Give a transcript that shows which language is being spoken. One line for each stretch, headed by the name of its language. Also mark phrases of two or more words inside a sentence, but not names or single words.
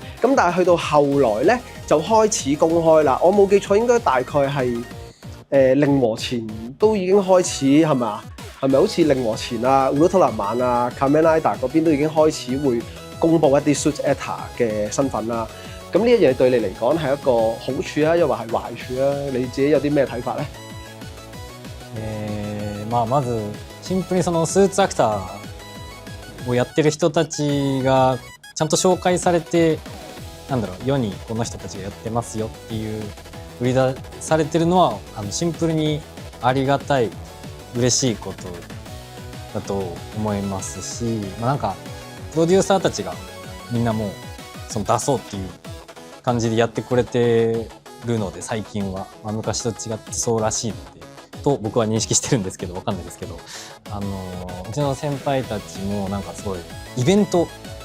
Cantonese: 咁但係去到後來咧就開始公開啦，我冇記錯應該大概係令和前都已經開始係咪啊？係咪好似令和前啊、烏魯特蘭曼啊、Kamen Rider 嗰邊都已經開始會公佈一啲
English: Suit Actor
Cantonese: 嘅身份啦？咁呢一樣對你嚟講係一個好處啊，又或係壞處啊？你自己有啲咩睇法呢？
Japanese: まずシンプルにそのスーツアクターをやってる人たちがちゃんと紹介されて、なんだろう、世にこの人たちがやってますよっていう売り出されてるのはシンプルにありがたい嬉しいことだと思いますし、なんかプロデューサーたちがみんなもうその出そうっていう感じでやってくれてるので、最近は、昔と違ってそうらしいのでと僕は認識してるんですけど、わかんないですけど、うちの先輩たちもなんかすごいイベントを